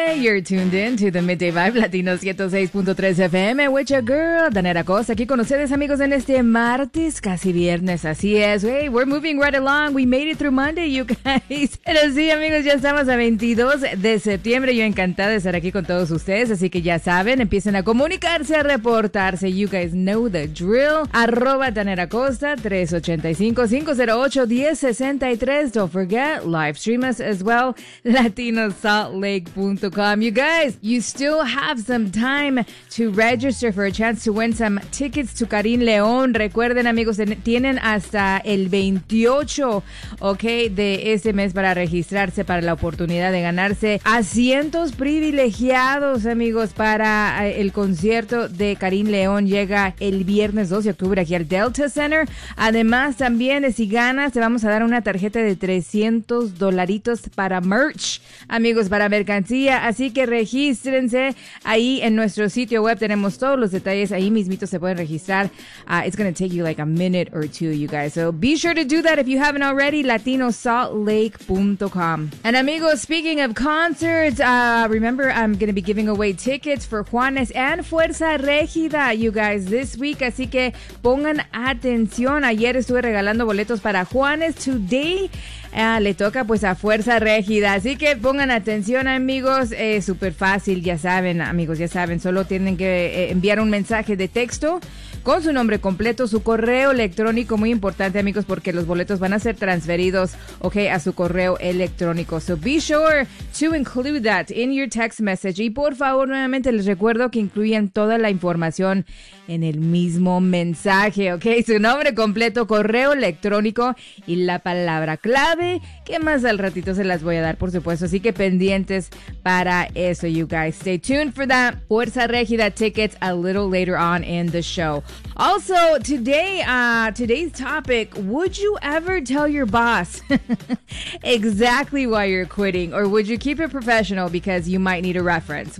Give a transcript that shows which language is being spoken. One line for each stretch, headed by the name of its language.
English: You're tuned in to the Midday Vibe Latino 106.3 FM with your girl, Daneta Costa.
Spanish: Aquí con ustedes, amigos, en este martes, casi viernes, así es.
English: Hey, we're moving right along. We made it through Monday, you guys.
Spanish: Pero sí, amigos, ya estamos a 22 de septiembre. Yo encantada de estar aquí con todos ustedes. Así que ya saben, empiecen a comunicarse, a reportarse.
English: You guys know the drill.
Spanish: Arroba Daneta Costa, 385-508-1063.
English: Don't forget, live stream us as well, Latino. SaltLake.com. You guys, you still have some time to register for a chance to win some tickets to Karim León.
Spanish: Recuerden, amigos, tienen hasta el 28, okay, de este mes para registrarse para la oportunidad de ganarse asientos privilegiados, amigos, para el concierto de Karim León. Llega el viernes 12 de octubre aquí al Delta Center. Además, también, si ganas, te vamos a dar una tarjeta de $300 para merch. Amigos, para mercancía, así que regístrense ahí en nuestro sitio web. Tenemos todos los detalles ahí mismito, se pueden registrar.
English: It's going to take you like a minute or two, you guys. So be sure to do that if you haven't already, latinosaltlake.com. And amigos, speaking of concerts, remember I'm going to be giving away tickets for Juanes and Fuerza Regida, you guys, this week.
Spanish: Así que pongan atención. Ayer estuve regalando boletos para Juanes. Today, le toca pues a Fuerza Regida, así que pongan atención, amigos. Súper fácil, ya saben, amigos, ya saben, solo tienen que enviar un mensaje de texto con su nombre completo, su correo electrónico, muy importante, amigos, porque los boletos van a ser transferidos, okay, a su correo electrónico.
English: So be sure to include that in your text message.
Spanish: Y por favor, nuevamente les recuerdo que incluyan toda la información en el mismo mensaje, okay, su nombre completo, correo electrónico y la palabra clave, que más al ratito se las voy a dar, por supuesto. Así que pendientes para eso,
English: you guys. Stay tuned for that. Fuerza Regida tickets a little later on in the show. Also, today, today's topic, would you ever tell your boss exactly why you're quitting, or would you keep it professional because you might need a reference?